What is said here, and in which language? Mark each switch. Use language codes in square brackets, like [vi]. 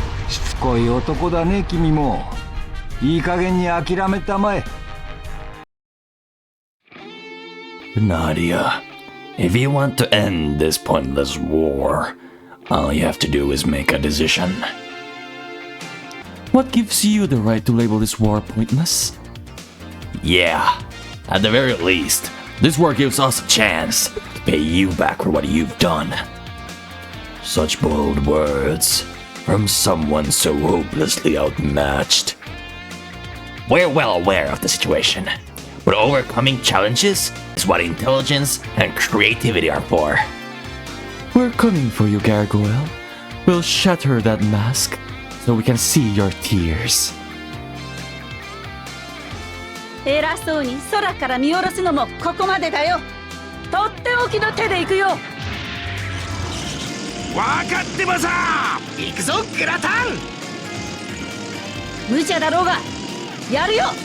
[ja] しつこい男だね君も。いい加減に諦めたまえ。 [en] Nadia, if you want to end this pointless war, all you have to do is make a decision. What gives you the right to label this war pointless? Yeah, at the very least, this war gives us a chance to pay you back for what you've done. Such bold words from someone so hopelessly outmatched. We're well aware of the situation, but overcoming challenges is what intelligence and creativity are for. We're coming for you, Gargoyle. We'll shatter that mask so we can see your tears. [ja] 偉そうに空から見下ろすのもここまでだよ。とっておきの手で行くよ。わかってまさ。行くぞグラタン。無茶だろうがやるよ。